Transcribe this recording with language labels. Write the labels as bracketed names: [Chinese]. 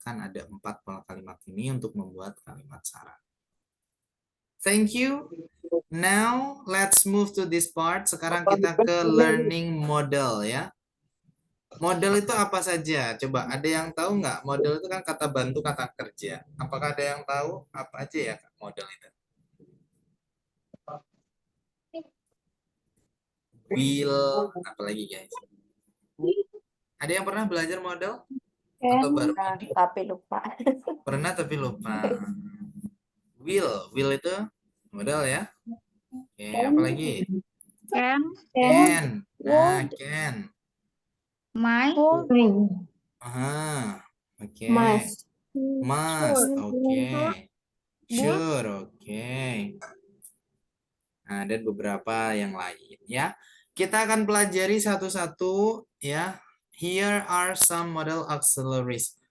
[Indonesian] Ada 4 pola kalimat ini untuk membuat kalimat saran. [English] Thank you. Now let's move to this part. [Indonesian] Sekarang kita ke learning model ya. Model itu apa saja? Coba ada yang tahu nggak? Model itu kan kata bantu kata kerja. Apakah ada yang tahu apa aja ya model itu? Will, apalagi guys? Ada yang pernah belajar model? Atau baru? Tapi lupa. Pernah tapi lupa. Will itu model ya. Oke, apalagi? [English] Can, Can. Nah, can. my, Aha. Oke. Must. Must. Oke. Sure. Oke. [Indonesian] Nah, dan beberapa yang lain ya. Kita akan pelajari satu-satu ya. [English] Here are some model auxiliaries.